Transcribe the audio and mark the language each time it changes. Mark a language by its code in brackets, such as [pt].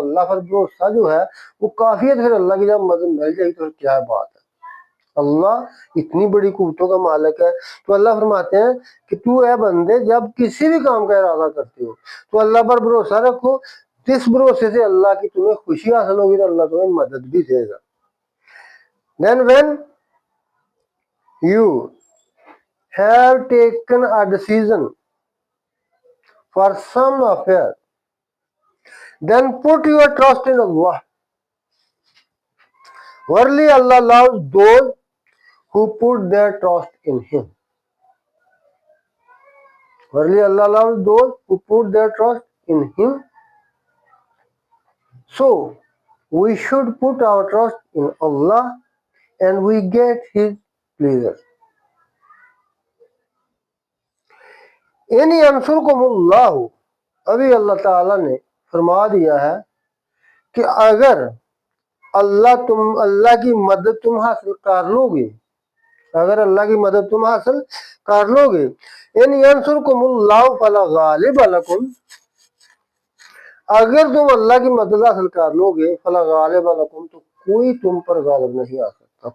[hi] तो अल्लाह पर भरोसा जो है वो काफ़ी है, फिर अल्लाह की जब मदद मिल जाएगी तो क्या बात है। अल्लाह इतनी बड़ी कुव्वतों का मालिक है। तो अल्लाह फरमाते हैं कि तू है बंदे, जब किसी भी काम का इरादा करते हो तो अल्लाह पर भरोसा रखो। इस भरोसे से अल्लाह की तुम्हें खुशी हासिल होगी तो अल्लाह तुम्हें मदद भी देगा। [en] Then when you have taken a decision for some affair, then put your trust in Allah. Verily Allah loves those who put their trust in Him. Verily Allah loves those who put their trust in Him. So we should put our trust in Allah and we get His pleasure. [ar] इन यंसुरकुमुल्लाह, [hi] अभी अल्लाह ताला ने फरमा दिया है कि अगर अल्लाह की मदद तुम हासिल कर लोगे, अगर अल्लाह की मदद तुम हासिल कर लोगे, [ar] इन यंसुरकुमुल्लाह फला गालिब लकुम, [hi] अगर तुम अल्लाह की मदद हासिल कर लोगे, [ar] फला गालिब लकुम, [hi] तो कोई तुम पर गालिब नहीं आ सकता।